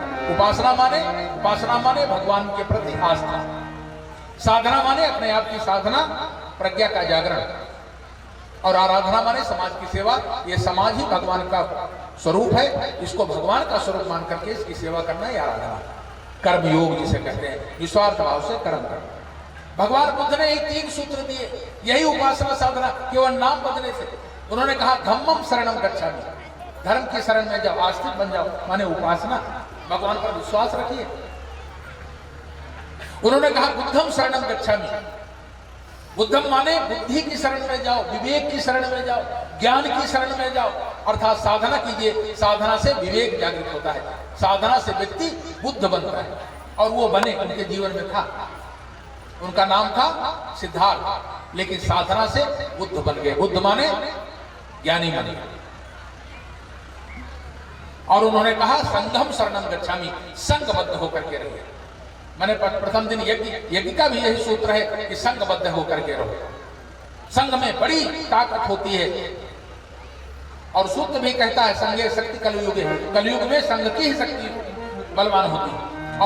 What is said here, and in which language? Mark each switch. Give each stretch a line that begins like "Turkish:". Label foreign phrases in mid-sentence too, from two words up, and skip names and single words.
Hindi: उपासना माने भगवान के प्रति आस्था, साधना माने अपने आप की साधना, प्रज्ञा का जागरण, और आराधना माने समाज की सेवा। ये समाज ही भगवान का स्वरूप है, इसको भगवान का स्वरूप मान करके इसकी सेवा करना ही आराधना। कर्म योग जिसे कहते हैं, निस्वार्थ भाव से कर्म करना। भगवान बुद्ध ने 3 सूत्र दिए, यही उपासना साधना, केवल नाम बदले थे। उन्होंने कहा,
Pali: धम्मम शरणम गच्छामि,
Hindi: धर्म की शरण में जाओ, आस्तिक बन जाओ, माने उपासना, भगवान पर विश्वास रखिए। उन्होंने कहा,
Pali: बुद्धम शरणम गच्छामि,
Hindi: बुद्धम माने बुद्धि की शरण में जाओ, विवेक की शरण में जाओ, ज्ञान की शरण में जाओ, अर्थात साधना कीजिए। साधना से विवेक जागृत होता है, साधना से व्यक्ति बुद्ध बनता है, और वो बने, उनके जीवन में था। उनका नाम था सिद्धार्थ, लेकिन साधना से बुद्ध बन गए। बुद्ध माने ज्ञानी बने। और उन्होंने कहा,
Pali: संघम शरणम गच्छामि,
Hindi: संघबद्ध होकर के रहिए। मैंने प्रथम दिन यज्ञ का भी यही सूत्र है कि संघबद्ध होकर के रहो। संघ में बड़ी ताकत होती है, और सूत्र भी कहता है,
Sanskrit: संघे शक्ति कलयुगे,
Hindi: कलयुग में संघ की ही शक्ति बलवान होती है।